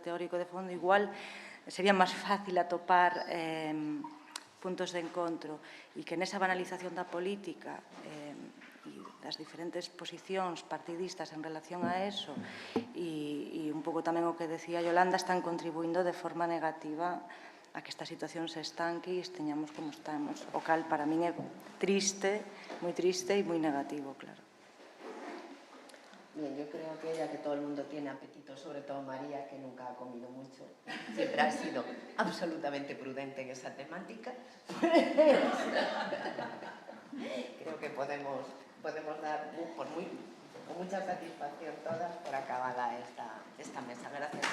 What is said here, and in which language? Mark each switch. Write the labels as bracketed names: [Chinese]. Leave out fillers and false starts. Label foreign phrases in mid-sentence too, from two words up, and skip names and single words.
[Galician] teórico de fondo igual sería máis fácil atopar puntos de encontro, e que nesa banalización da política e das diferentes posicións partidistas en relación a eso e un pouco tamén o que decía Yolanda, están contribuindo de forma negativa a que esta situación se estanque e esteñamos como estamos, o cal para min é triste, moi triste e moi negativo, claro. [Spanish] Bien, yo creo que ya que todo el mundo tiene apetito, sobre todo María, que nunca ha comido mucho, siempre ha sido absolutamente prudente en esa temática, creo que podemos dar con mucha satisfacción todas por acabada esta mesa.